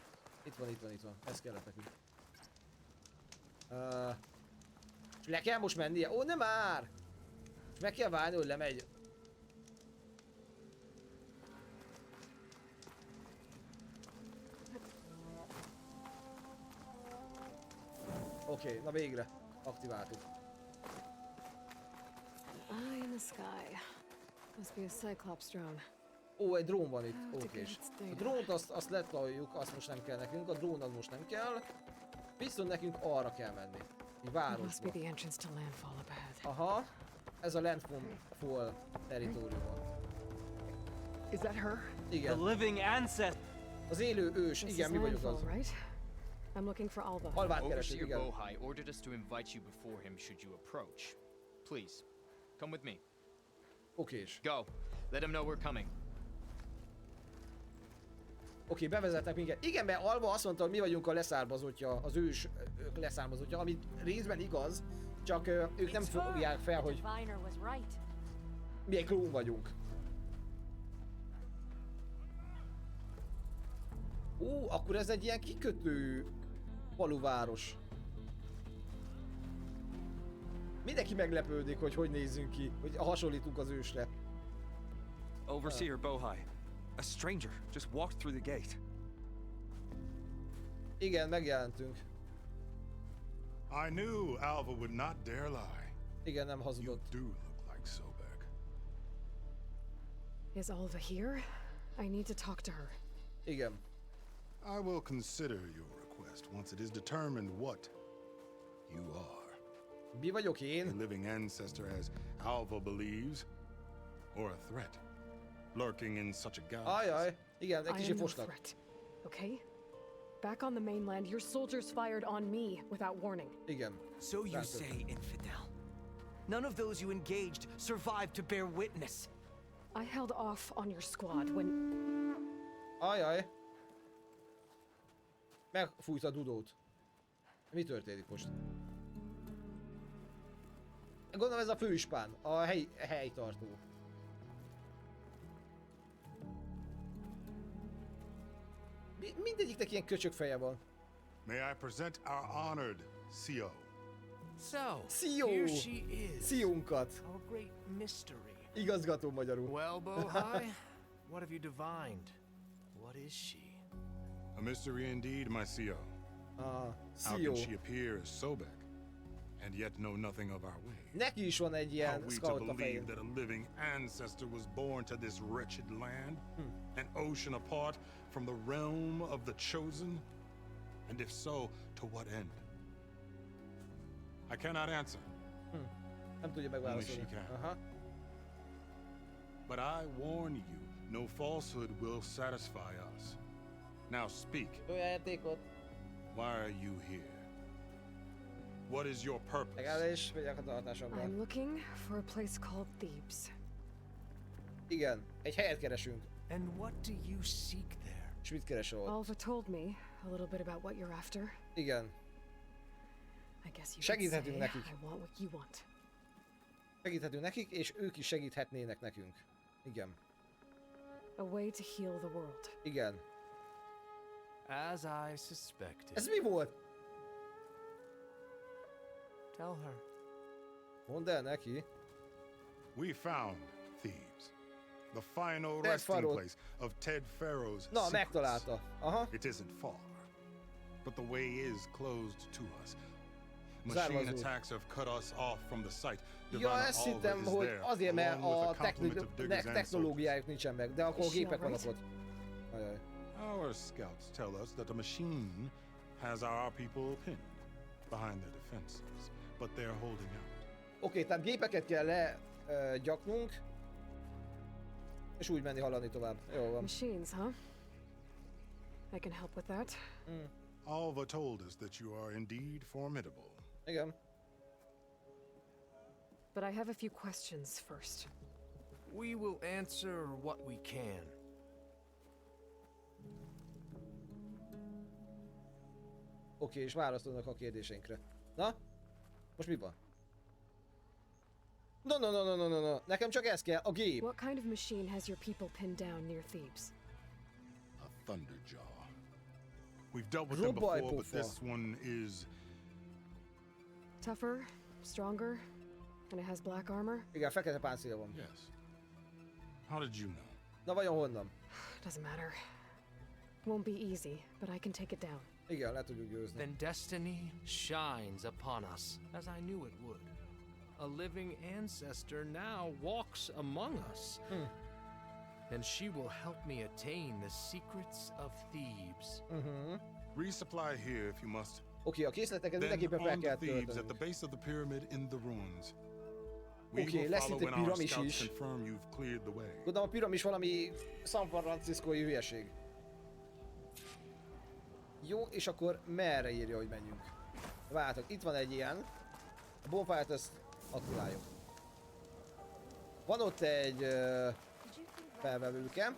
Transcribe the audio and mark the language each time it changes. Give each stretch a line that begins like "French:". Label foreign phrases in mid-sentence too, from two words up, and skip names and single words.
Hungarian: Itt van. Ez kellett nekünk. És le kell most mennie? Ó, nem már! És meg kell várni, hogy lemegy. Oké, na végre. Aktiváltuk.
English: Eye in the sky. Must be a Cyclops drone.
Hungarian: Ó, egy drón van itt. Oké. A drónt azt letoljuk, azt most nem kell nekünk. A drón az most nem kell. Viszont nekünk arra kell menni. Egy városba. Aha. Ez a landfall territóriuma.
English: Is that her?
Hungarian: Igen.
English: The living ancestor.
Hungarian: Az élő ős. Igen, mi vagyunk az.
English: I'm looking for Alva.
Hungarian: Alvát keresünk, Overseer igen.
English: Bohai ordered us to invite you before him should you approach. Please, come with me.
Hungarian: Okés.
English: Go. Let him know we're coming.
Hungarian: Oké, bevezetnek minket. Igen, mert Alva azt mondta, hogy mi vagyunk a leszármazottja, az ős leszármazottja, ami részben igaz, csak ők nem fogják fel, hogy mi egy klón vagyunk. Ó, akkor ez egy ilyen kikötő faluváros. Mindenki meglepődik, hogy nézzünk ki, hogy hasonlítunk az ősre.
English: Overseer Bohai. A stranger just walked through the gate.
Hungarian: Igen, megjelentünk.
English: I knew Alva would not dare lie.
Hungarian: Igen, nem
English: You
Hungarian: hazudott.
English: do look like Sobek. Is Alva here? I need to talk to her.
Hungarian: Igen.
English: I will consider your request once it is determined what you are.
Hungarian: Mi vagyok
English: A
Hungarian: én?
English: living ancestor as Alva believes, or a threat lurking in such a guise.
Hungarian: Ajaj, igen, egy
English: I
Hungarian: kicsit
English: am no
Hungarian: fosnak.
English: threat. Okay? Back on the mainland, your soldiers fired on me without warning.
Hungarian: Igen.
English: So you That's it. say, infidel. None of those you engaged survived to bear witness. I held off on your squad when...
Hungarian: Ajaj. Megfújt a dudót. Mi történik most? Gondolom ez a főispán, a helytartó. Mindegyiknek ilyen köcsög feje van.
English: May I present our honored CO. So,
Hungarian: Szio!
English: here she is.
Hungarian: Szionkat.
English: Our great mystery.
Hungarian: Igazgató magyarul.
English: Well, Bohai, what have you divined? What is she? A mystery indeed, my CEO. How CEO. can she appear as Sobek, and yet know nothing of our way?
Hungarian: Neki is van egy
English: Are
Hungarian: ilyen
English: we to scout a believe
Hungarian: fején.
English: that a living ancestor was born to this wretched land? An ocean apart from the realm of the chosen? And if so, to what end? I cannot answer,
Hungarian: Nem tudja
English: only
Hungarian: megválaszolni.
English: she can.
Hungarian: Aha.
English: But I warn you, no falsehood will satisfy us. Now speak.
Hungarian: Jó játékot.
English: Why are you here? What is your purpose?
Hungarian: Legalábbis megyek a tartásomban.
English: I'm looking for a place called Thebes.
Hungarian: Igen, egy helyet keresünk.
English: And what do you seek there?
Hungarian: És mit keresel ott?
English: Alva told me a little bit about what you're after.
Hungarian: Igen.
English: I guess you could say
Hungarian: Segíthetünk nekik.
English: I want what you want.
Hungarian: Segíthetünk nekik, és ők is segíthetnének nekünk. Igen.
English: A way to heal the world.
Hungarian: Igen.
English: As I suspected.
Hungarian: Ez mi volt?
English: Tell her.
Hungarian: Mondd el neki.
English: We found Thebes, the final Ted resting Faro. place of Ted Pharaoh's
Hungarian: Na,
English: secrets.
Hungarian: megtalálta. Aha.
English: It isn't far, but the way is closed to us.
Hungarian: Zárva
English: Machine
Hungarian: az út.
English: attacks have cut us off from the site.
Hungarian: Ja,
English: Divana
Hungarian: ezt
English: Alva
Hungarian: hittem,
English: is
Hungarian: hogy
English: there,
Hungarian: azért, mert
English: along with
Hungarian: a
English: a complement of diggers and
Hungarian: technológiájuk nincsen meg, de akkor
English: Is she
Hungarian: gépek vannak
English: alright?
Hungarian: ott. Ajaj.
English: Our scouts tell us that the machine has our people pinned behind their defenses, but they're holding out.
Hungarian: Oké, tehát gépeket kell legyaknunk, és úgy menni haladni tovább. Jó van.
English: Machines, huh? I can help with that. Alva told us that you are indeed formidable.
Hungarian: Igen.
English: But I have a few questions first. We will answer what we can.
Hungarian: Oké, és válaszolnak a kérdéseinkre. Na? Most mi van? No. Nekem csak ez kell, a gép.
English: What kind of machine has your people pinned down near Thebes? A Thunderjaw. We've dealt with them
Hungarian: Robaj
English: before, but
Hungarian: pofa.
English: this one is Tougher, stronger, and it has black armor?
Hungarian: Igen, fekete páncél van.
English: yes. How did you know?
Hungarian: Na vajon honnan?
English: Doesn't matter. Won't be easy, but I can take it down.
Hungarian: Igen, le tudjuk győzni.
English: Then destiny shines upon us, as I knew it would. A living ancestor now walks among us. And she will help me attain the secrets of Thebes. Resupply here if you must.
Hungarian: Oké, a készleteket
English: Then
Hungarian: mindenképpen fel
English: on
Hungarian: kell
English: to Thebes at the
Hungarian: tölteni.
English: base of the pyramid in the ruins. We
Hungarian: Oké,
English: will
Hungarian: lesz
English: follow
Hungarian: itt egy
English: when our
Hungarian: piramis
English: scouts
Hungarian: is.
English: confirm you've cleared the way.
Hungarian: Gondolom a piramis valami San Franciscói hülyeség. Jó, és akkor merre írja, hogy menjünk? Várjátok, itt van egy ilyen. A bonfire-t ezt akkuláljuk. Van ott egy felvevőke.